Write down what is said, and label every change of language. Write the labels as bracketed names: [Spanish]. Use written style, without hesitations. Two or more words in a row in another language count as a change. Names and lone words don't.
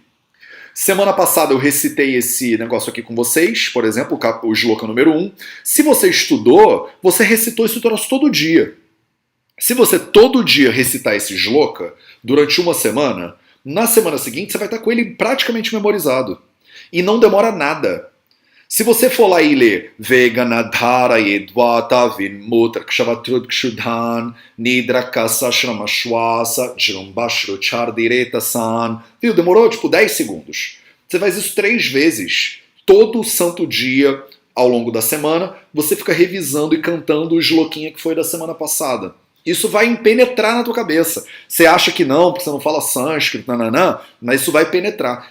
[Portuguese] Semana passada eu recitei esse negócio aqui com vocês, por exemplo, o shloka número 1. Se você estudou, você recitou esse troço todo dia. Se você todo dia recitar esse shloka durante uma semana, na semana seguinte você vai estar com ele praticamente memorizado. E não demora nada. Se você for lá e ler [Sanskrit] वेगान्धार येद्वात विण्मूत्र क्षवतृट् क्षुधा निद्रा कास श्रमश्वास जृम्भाश्रु छर्दिरेतसाम्, [Portuguese] viu? Demorou tipo 10 segundos. Você faz isso 3 vezes, todo santo dia ao longo da semana, você fica revisando e cantando o shlokinha que foi da semana passada. Isso vai penetrar na tua cabeça. Você acha que não, porque você não fala sânscrito, nananã, mas isso vai penetrar.